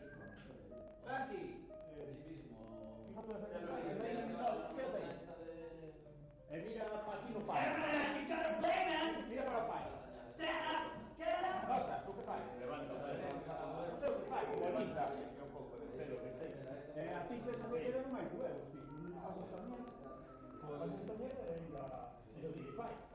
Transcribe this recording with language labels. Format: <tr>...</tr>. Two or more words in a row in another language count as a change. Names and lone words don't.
<es>Fíjate las secundarias, ahí limitado, fíjate ahí. Mira para aquí no falla.</es> <gl>Mira para o pai. Notas, o que fai? Levanta o pé. Non sei o que fai, como avisa. Un pouco de pelo que ten. A ti que se me quedan máis huevos, ti. Pasas tamén. Pasas tamén e eu digo, fai.</gl>